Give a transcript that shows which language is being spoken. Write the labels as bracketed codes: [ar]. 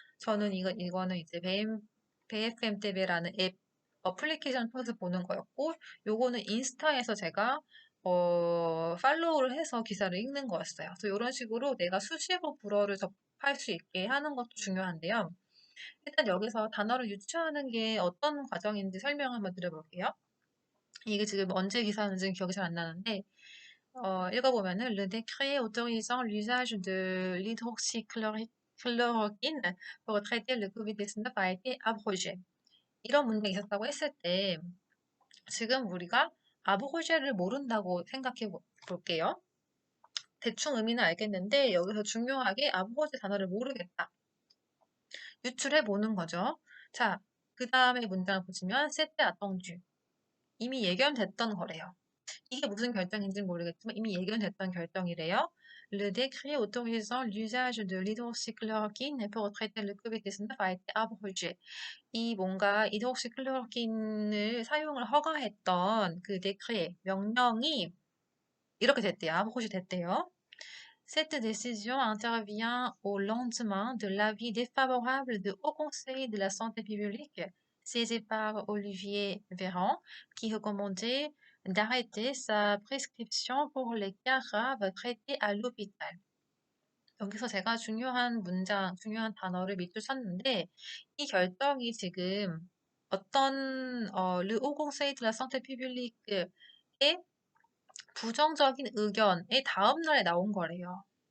[ko] 저는 이거는 이제 베이프엠 TV라는 앱 어플리케이션 통해서 보는 거였고 요거는 인스타에서 제가 팔로우를 해서 기사를 읽는 거였어요. 그래서 이런 식으로 내가 수시로 불어를 접할 수 있게 하는 것도 중요한데요. 일단 여기서 단어를 유추하는 게 어떤 과정인지 설명 한번 드려볼게요. 이게 지금 언제 기사인지는 기억이 잘 안 나는데, 읽어보면은, [fr] Le décret autorisant l'usage de l'hydroxychloroquine pour traiter le COVID-19 a été abrogé. [ko] 이런 문제가 있었다고 했을 때, 지금 우리가 아브로제를 모른다고 생각해 볼게요. 대충 의미는 알겠는데, 여기서 중요하게 아브로제 단어를 모르겠다. 유출해 보는 거죠. 자, 그 다음에 문장을 보시면 [fr] c'était attendu. [ko] 이미 예견됐던 거래요. 이게 무슨 결정인지는 모르겠지만 이미 예견됐던 결정이래요. [fr] Le décret autorisant l'usage de l'hydroxychloroquine pour traiter le COVID-19 a été abrogé. [ko] 이 뭔가 히드록시클로로킨을 사용을 허가했던 그 데크레 명령이 이렇게 됐대요. 아브로시 됐대요. [fr] Cette décision intervient au lendemain de l'avis défavorable du Haut Conseil de la santé publique, siégé par Olivier Véran, qui recommandait d'arrêter sa prescription pour les cas graves traités à l'hôpital. [ko] 여기서 제가 중요한 단어를 밑줄 쳤는데, 이 결정이 지금 Le Haut Conseil de la santé publique의 부정적인 의견의 다음 날에 나온 거래요.